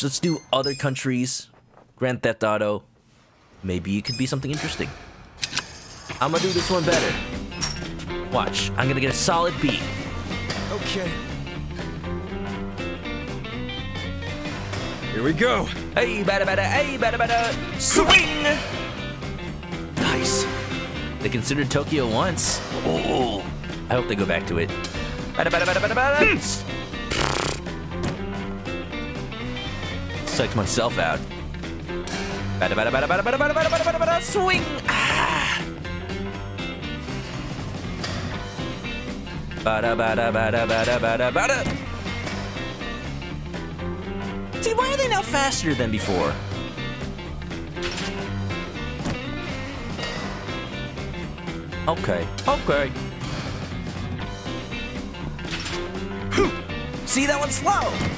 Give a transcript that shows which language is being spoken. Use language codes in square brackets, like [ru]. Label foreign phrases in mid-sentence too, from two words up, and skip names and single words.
[en] Let's do other countries. Grand Theft Auto. Maybe it could be something interesting. I'm gonna do this one better. Watch. I'm gonna get a solid beat. Okay. Here we go. Hey, bada bada, hey, bada bada, swing! Nice. They considered Tokyo once. Oh, I hope they go back to it. Bada bada bada bada bada. Psyched myself out. Bada bada bada bada bada bada bada bada bada, swing! Ah. Bada bada bada bada bada bada. See, why are they now faster than before? Okay, okay. See, that one's slow!